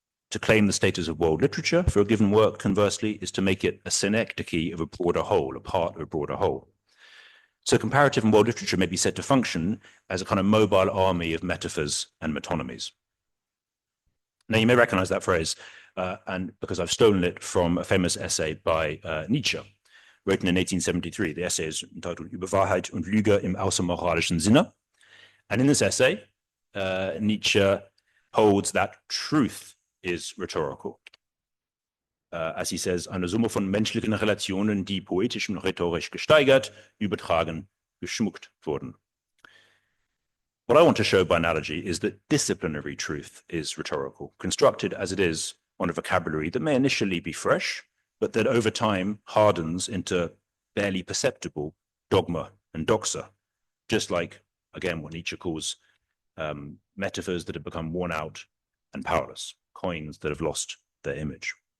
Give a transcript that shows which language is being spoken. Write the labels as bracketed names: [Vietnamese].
[English] To claim the status of world literature for a given work, conversely, is to make it a synecdoche of a broader whole, a part of a broader whole. So comparative and world literature may be said to function as a kind of mobile army of metaphors and metonymies. Now, you may recognize that phrase, and because I've stolen it from a famous essay by Nietzsche, written in 1873. The essay is entitled [German] Über Wahrheit und Lüge im außermoralischen Sinne. [English] And in this essay, Nietzsche holds that truth is rhetorical. As he says, [German] eine Summe von menschlichen Relationen, die poetisch und rhetorisch gesteigert, übertragen, geschmuckt wurden. [English] What I want to show by analogy is that disciplinary truth is rhetorical, constructed as it is on a vocabulary that may initially be fresh, but that over time hardens into barely perceptible dogma and doxa, just like, again, what Nietzsche calls metaphors that have become worn out and powerless, coins that have lost their image.